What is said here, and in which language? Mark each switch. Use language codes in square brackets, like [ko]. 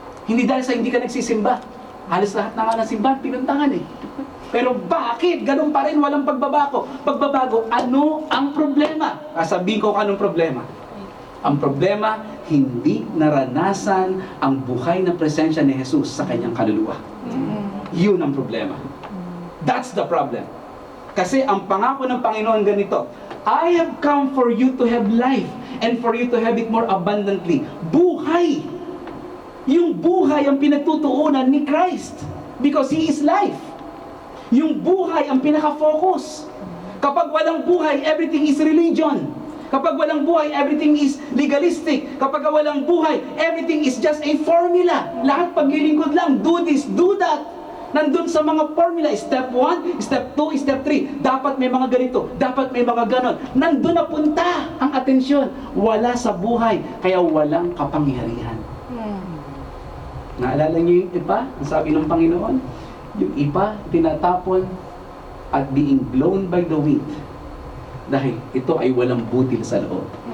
[tl] Hindi dahil sa hindi ka nagsisimba. Halos lahat na nga ng simbahan, pinuntangan eh. Pero bakit? Ganun pa rin, walang pagbabago. Pagbabago, ano ang problema? Sabihin ko anong problema. Ang problema, hindi naranasan ang buhay na presensya ni Jesus sa kanyang kaluluwa. Yun ang problema. [en] That's the problem. [tl] Kasi ang pangako ng Panginoon ganito, [en] I have come for you to have life and for you to have it more abundantly. [tl] Buhay! Yung buhay ang pinagtutuunan ni Christ [en] because He is life. [tl] Yung buhay ang pinaka-focus. Kapag walang buhay, [en] everything is religion. [tl] Kapag walang buhay, [en] everything is legalistic. [tl] Kapag walang buhay, [en] everything is just a formula. [tl] Lahat paglilingkod lang, [en] do this, do that. [tl] Nandun sa mga formula, step 1, step 2, step 3. Dapat may mga ganito, dapat may mga ganon. Nandun na punta ang atensyon. Wala sa buhay, kaya walang kapangyarihan. Naalala niyo yung ipa? Ang sabi ng Panginoon, yung ipa, tinatapon at [en] being blown by the wind. [tl] Dahil ito ay walang butil sa loob.